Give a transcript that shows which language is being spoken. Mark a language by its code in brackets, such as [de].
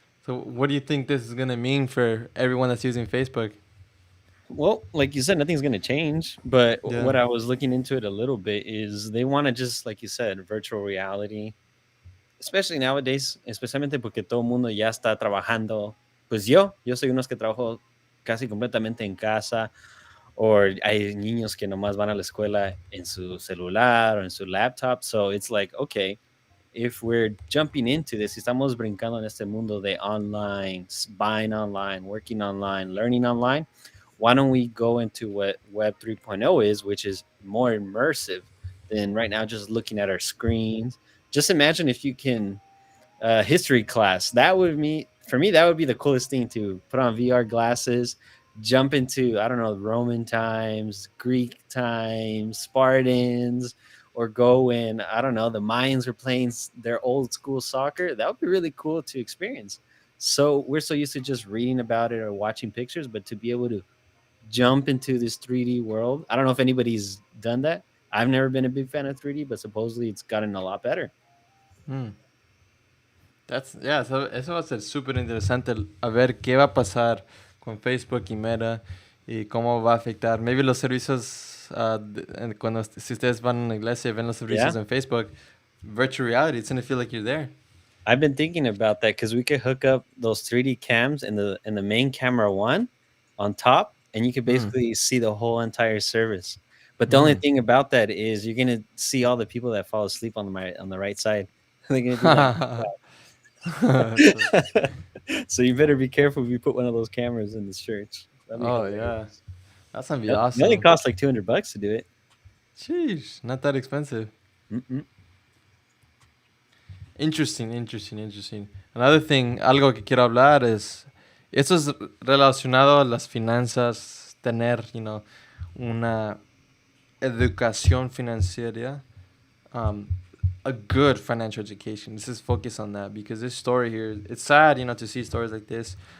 [en] So, what do you think this is gonna mean for everyone that's using Facebook? Well, like you said, nothing's going to change. But Yeah. what I was looking into it a little bit is they want to just, like you said, virtual reality, especially nowadays, [es] especialmente porque todo el mundo ya está trabajando. Pues yo soy unos que trabajo casi completamente en casa, o hay niños que nomás van a la escuela en su celular o en su laptop. [en] So it's like, okay, if we're jumping into this, [es] si estamos brincando en este mundo de online, [en] buying online, working online, learning online, why don't we go into what Web 3.0 is, which is more immersive than right now just looking at our screens? Just imagine if you can history class. That would me for me that would be the coolest thing, to put on VR glasses, jump into, I don't know, Roman times, Greek times, Spartans, or go when, I don't know, the Mayans were playing their old school soccer. That would be really cool to experience. So we're so used to just reading about it or watching pictures, but to be able to jump into this 3D world, I don't know if anybody's done that. I've never been a big fan of 3D, but supposedly it's gotten a lot better. Hmm. That's, yeah, so [es] eso va a ser súper interesante a ver qué va a pasar con Facebook y Meta y cómo va a afectar. Maybe los servicios, cuando si ustedes van a una iglesia y ven los [en] Yeah. [es] servicios en [en] Facebook, virtual reality, it's gonna feel like you're there. I've been thinking about that because we could hook up those 3D cams in the main camera one on top, and you could Mm. basically see the whole entire service. But the only Mm. thing about that is you're gonna see all the people that fall asleep on the right side. They're gonna be like, So- so you better be careful if you put one of those cameras in this church. That'd be oh yeah, hilarious. that's gonna be It only awesome. costs like $200 to do it. Sheesh, not that expensive. Mm-mm. Interesting, interesting, interesting. Another thing, [es] algo que quiero hablar es, eso es relacionado a las finanzas, tener, una educación financiera, um, [en] a good financial education. This is focused on that because this story here, it's sad, to see stories like this.